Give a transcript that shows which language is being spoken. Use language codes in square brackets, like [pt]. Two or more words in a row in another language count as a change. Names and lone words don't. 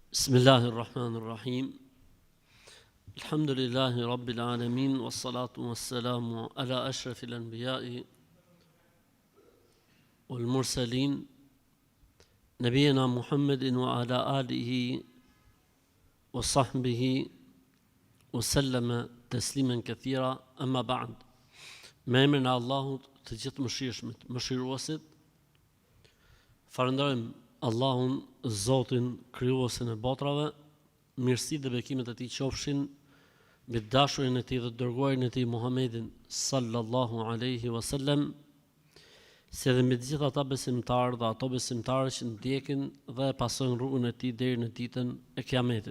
[ar] بسم الله الرحمن الرحيم. الحمد لله رب العالمين، والصلاة والسلام على أشرف الأنبياء والمرسلين، نبينا محمد وعلى آله وصحبه وسلم تسليما كثيرا، أما بعد. [sq] Me emrin e Allahut të gjithë mëshirshmit, mëshiruesit, falenderojmë Allahun, Zotin, krijuesin e botrave, mirësitë dhe bekimet e tij qofshin mbi dashurin e tij dhe dërguarin e tij Muhammedin [ar] صلى الله عليه وسلم, [sq] si edhe me të gjithë ata besimtarë dhe ato besimtarë që ndjekin dhe pasojnë rrugën e tij deri në ditën e Kiametit.